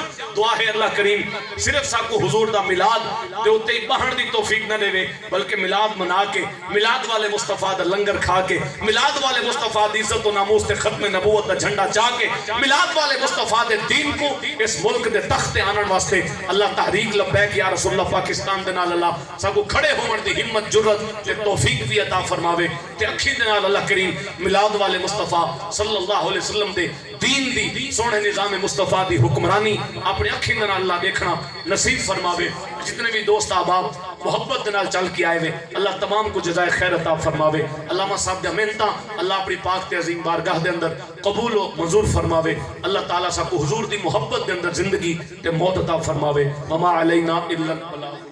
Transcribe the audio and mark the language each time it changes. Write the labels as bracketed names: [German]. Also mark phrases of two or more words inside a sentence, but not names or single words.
[Punjabi] دعا ہے اللہ کریم صرف سا کو حضور دا ملاد دے ہوتے بہن دی توفیق نہ دے بلکہ ملاد منا کے ملاد والے مصطفیٰ دا لنگر کھا کے ملاد والے مصطفیٰ دی عزت و ناموس تے ختم نبوت دا جھنڈا چاہ کے ملاد والے مصطفیٰ دے دین کو اس ملک دے تخت آنن واسطے اللہ تحریک لبیک یا رسول اللہ پاکستان دے نال اللہ سا کو کھڑے ہومن دی ہمت جرت تے توفیق بھی عطا فرماوے تے اکھی دے نال اللہ کریم ملاد والے مصطفیٰ [Arabic] صلی اللہ علیہ وسلم [Punjabi] دے دین دی سونے نظام مصطفیٰ دی حکمرانی اپنے اکھی دے نال اللہ دیکھنا نصیب فرماوے. جتنے بھی دوست احباب محبت دے نال چل کے آئے ہوئے اللہ تمام کو جزائے خیر عطا فرماوے. علامہ صاحب دے محنتاں اللہ اپنی پاک تے عظیم بارگاہ دے اندر قبول و منظور فرماوے. اللہ تعالیٰ سا کو حضور دی محبت دے اندر زندگی تے موت عطا فرماوے. [Arabic] وما علینا الا البلاغ.